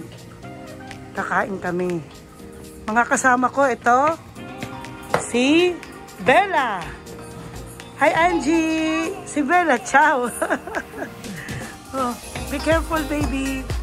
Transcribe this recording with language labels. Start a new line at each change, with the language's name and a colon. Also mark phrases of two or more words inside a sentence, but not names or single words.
Filipino: Kakain kami. Mga kasama ko, ito, si Bella. Hi Angie! Si Bella, ciao!
English: Oh, be careful baby!